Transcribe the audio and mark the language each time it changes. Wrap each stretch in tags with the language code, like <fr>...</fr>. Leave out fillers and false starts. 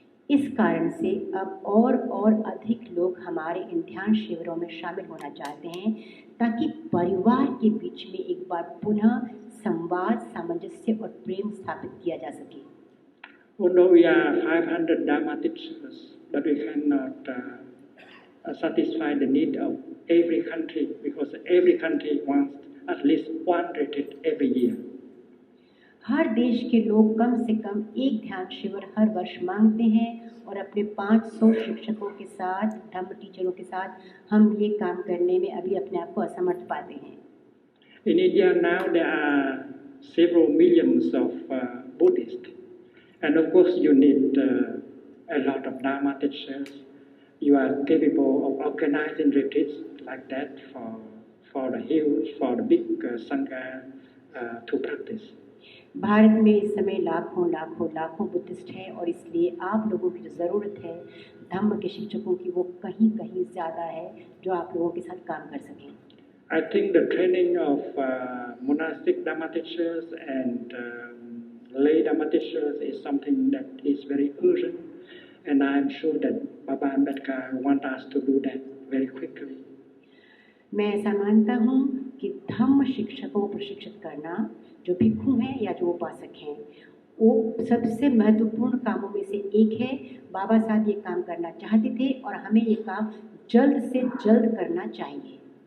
<hi>इस कारण से अब और अधिक लोग हमारे इन ध्यान शिविरों में शामिल होना चाहते हैं ताकि परिवार के बीच में एक बार पुनः संवाद, सामंजस्य और प्रेम स्थापित किया जा सके।</hi> <en>Although we are 500 Dharma teachers, but we cannot satisfy the need of every country because every country wants at least one retreat every year.</en> <hi>हर देश के लोग कम से कम एक ध्यान शिविर हर वर्ष मांगते हैं और अपने 500 शिक्षकों के साथ, धम्म टीचरों के साथ हम ये काम करने में अभी अपने आप को असमर्थ पाते हैं।</hi> <en>In India now there are several millions of Buddhists, and of course you need a lot of Dharma teachers. You are capable of organizing retreats like that for the big sangha to practice.</en> <hi>Bharat में इस समय लाखों Buddhist हैं और इसलिए आप लोगों की जो ज़रूरत है धम्म के शिक्षकों की वो कहीं ज़्यादा है जो आप लोगों के साथ काम कर सकें।</hi> <en>I think the training of monastic Dharma teachers and lay Dharma teachers is something that is very urgent, and I am sure that Baba Ambedkar wants us to do that very quickly.</en> <hi>मैं ऐसा मानता हूँ कि धम्म शिक्षकों को प्रशिक्षित करना, जो भिक्षु हैं या जो उपासक हैं, वो सबसे महत्वपूर्ण कामों में से एक है। बाबा साहब ये काम करना चाहते थे और हमें ये काम जल्द से जल्द करना चाहिए।</hi>